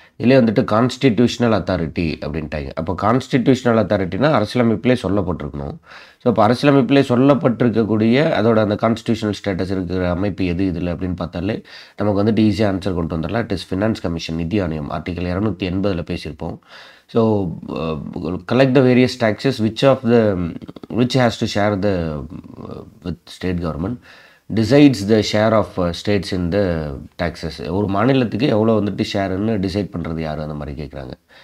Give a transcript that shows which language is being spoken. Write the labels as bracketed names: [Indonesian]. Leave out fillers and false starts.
[Tamil] இதிலே வந்துட்டு constitutional authority அப்படின்ட்டாங்க. அப்போ கான்ஸ்டிடியூஷனல் அத்தாரிட்டினா அரசியலமைப்பிலே சொல்லப்பட்டிருக்கணும். ஸோ அப்போ அரசியலமைப்பிலே சொல்லப்பட்டிருக்கக்கூடிய அதோட அந்த கான்ஸ்டிடியூஷனல் ஸ்டேட்டஸ் இருக்கிற அமைப்பு எது இதில் அப்படின்னு பார்த்தாலே நமக்கு வந்துட்டு ஈஸியாக ஆன்சர் கொண்டு வந்துடலாம். [English] it is finance commission, [Tamil] நிதி ஆணையம். ஆர்டிகல் 280 பேசியிருப்போம். [English] So collect the various taxes which has to share with state government, decides the share of states in the taxes. [Tamil] ஒரு மாநிலத்துக்கு எவ்வளோ வந்துட்டு ஷேருன்னு டிசைட் பண்ணுறது யார், அந்த மாதிரி கேட்குறாங்க.